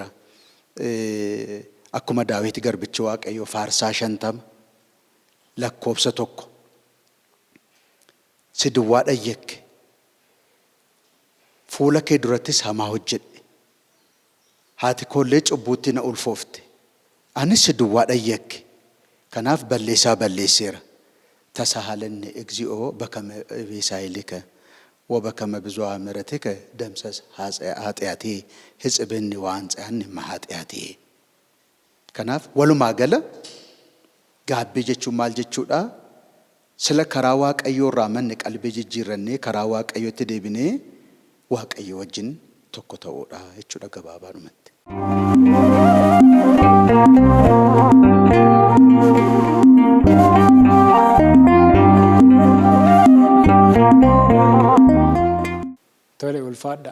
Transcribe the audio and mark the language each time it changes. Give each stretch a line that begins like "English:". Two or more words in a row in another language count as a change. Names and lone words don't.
Oromo: Akkuma Daawit garbichi Waaqayyo faarsaa 50 lakkoobsa 1 si duwwaa dhayyekke fuula kee durattis hamaa hojjedhe haati koollee cubbuutti na ulfoofte anis si duwwaa dhayyekke kanaaf balleessaa balleesseera.
Geez: Tasahalanni እግዚኦ በከመ ቤሳይልከ ወበከመ ብዙኃ ምሕረትከ ደምሰስ ኃጢአቴ ሕጽብኒ ወአንጽሐኒ እምኃጢአቴ።
Oromo: Kanaaf walumaa gala gaabbii jechuun maal jechuudha? Sila karaa Waaqayyoo irraa manni qalbii jijjiirrannee karaa Waaqayyootti deebinee Waaqayyo wajjin tokko ta'uudha jechuudha gabaabaadhumatti. Tole ulfaadha.